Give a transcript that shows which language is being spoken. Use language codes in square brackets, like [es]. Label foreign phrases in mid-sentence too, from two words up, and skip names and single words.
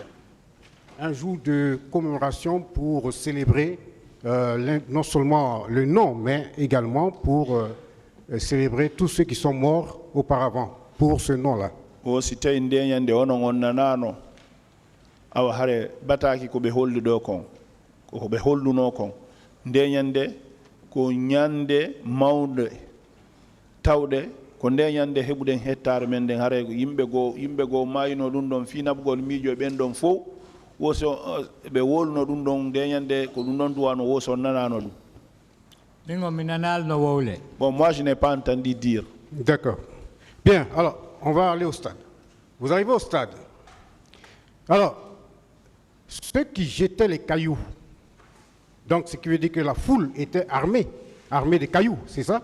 [fr] Un jour de commémoration pour célébrer non seulement le nom, mais également pour célébrer tous ceux qui sont morts auparavant pour ce nom-là. [ff] Awa hare bataki ko be holdu do kon ko be holduno kon ndeñande ko ñande mawde tawde ko ndeñande hebuden hectare men den hare yimbe go mayino dum don fi nabgol miijo ben don fo woso be wolno dum don ndeñande ko dum don duwano woso nanano dum. [fr] Bon, moi je n'ai pas entendu dire. D'accord. Bien, alors on va aller au stade. Vous arrivez au stade. Alors, ceux qui jetaient les cailloux, donc ce qui veut dire que la foule était armée de cailloux, c'est ça?